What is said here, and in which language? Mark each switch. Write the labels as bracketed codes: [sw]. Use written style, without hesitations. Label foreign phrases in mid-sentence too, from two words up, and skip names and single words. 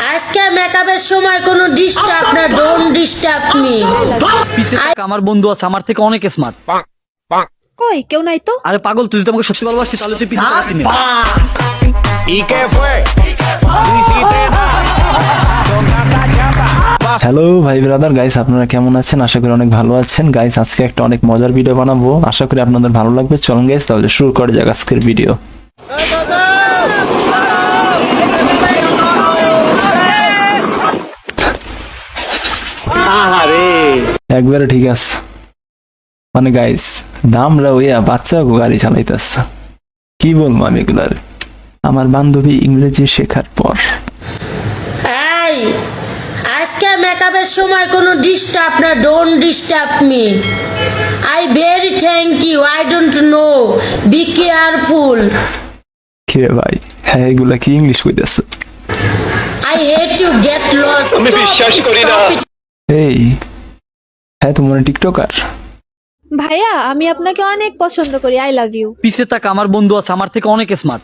[bn] আজকে মেকআপের সময় কোনো ডিস্টার্ব না, [en] don't disturb me. [bn] পিছে থাকা আমার বন্ধু আছে আমার থেকে অনেক স্মার্ট। কই কেউ নাই তো। আরে পাগল, তুই যদি আমাকে সত্যি ভালোবাসিস তাহলে তুই পিছে থাকা তিনি। [es] ¿Y qué fue? ¿Tú hiciste nada? Con tanta chapa. [bn] হ্যালো ভাই [en] brother guys, [bn] আপনারা কেমন আছেন? আশা করি অনেক ভালো আছেন গাইস। আজকে একটা অনেক মজার ভিডিও বানাবো, আশা করি আপনাদের ভালো লাগবে। চলুন গাইস তাহলে শুরু করা যাক আজকের ভিডিও। একবারে ঠিক আছে মানে গাইস, দামরা ওইয়া বাচ্চা গাড়ি চালাইতেছে। কি বলবো আমি এগুলার, আমার বান্ধবী ইংরেজি শেখার পর। এই আজকে মেকআপের সময় কোনো ডিস্টার্ব না, [en] don't disturb me. I very thank you, I don't know, be careful. [bn] কিরে ভাই, হ্যাঁ এগুলা কি ইংলিশ কইতেছে? [en] I hate you, get lost. [bn] আমি বিশ্বাস করি না। এই হ্যাঁ, তোমার টিকটকার? ভাইয়া আমি আপনাকে অনেক পছন্দ করি, [en] I love you. [bn] পিছে থাকা আমার বন্ধু আছে আমার থেকে অনেক স্মার্ট।